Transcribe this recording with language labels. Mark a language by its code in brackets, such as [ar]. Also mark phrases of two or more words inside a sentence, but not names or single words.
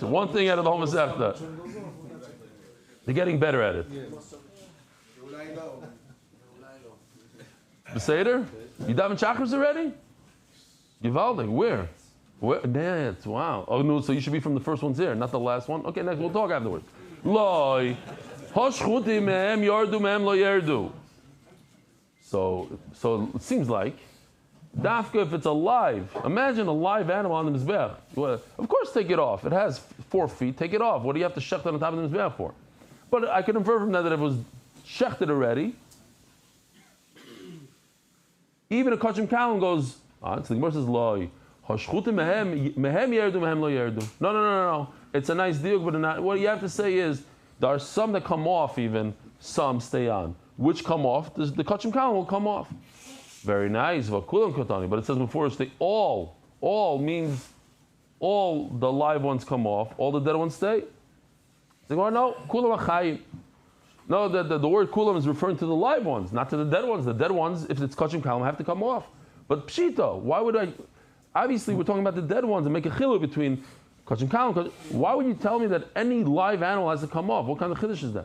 [en] One thing out of the whole Masechta. They're getting better at it. Beseder? You daven chakras already? Givaldik, where? That's wow. Oh no, so you should be from the first ones here, not the last one. Okay, next we'll talk afterwards. [he] Loi, hashchutim mehem yardu mehem lo yardu. [en] So it seems like dafka if it's alive. Imagine a live animal on the mizbeach. Well, of course, take it off. It has 4 feet. Take it off. What do you have to shecht on top of the mizbeach for? But I could infer from that if it was shechted already, even a [he] kachim kalim [en] goes. So the Gemara says loi. [he] Hashchutim mehem yerdu mehem lo yerdu. [en] No. It's a nice deal, but not, what you have to say is there are some that come off. Even some stay on. Which come off? The [he] kachim kalim [en] will come off. Very nice. [he] Vakulam kotani. [en] But it says before they all means all the live ones come off. All the dead ones stay. They go no [he] kulam achayim. [en] No, the word kulam is referring to the live ones, not to the dead ones. The dead ones, if it's [he] kachim kalim, [en] have to come off. But pshita, why would I? Obviously, we're talking about the dead ones and make a chilu between [he] kachim kalim. [en] Why would you tell me that any live animal has to come off? What kind of chiddush is that?